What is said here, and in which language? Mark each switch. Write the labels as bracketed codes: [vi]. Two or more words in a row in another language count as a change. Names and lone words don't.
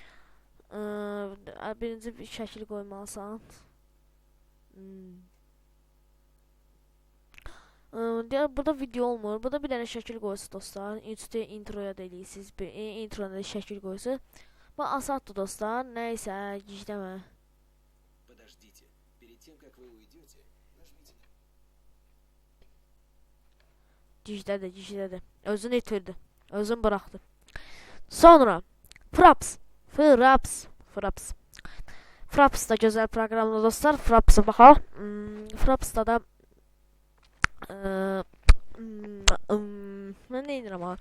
[az] Birinci bir şəkil qoymalısan. Burada video olmur. Burada bir dənə şəkil qoyursunuz dostlar. Üstə introya da eləyirsiniz. Introya da şəkil qoyursunuz. Bu asaddır dostlar. Neyse, gizləmə. [ru] Подождите. Перед тем, как вы уйдете, нажмите. [az] Gizlədi. Özünü itirdi. Özünü bıraktı. Sonra Fraps da güzel proqramdır dostlar. Fraps'a baxaq. Fraps'da da mən nə edirəm ha?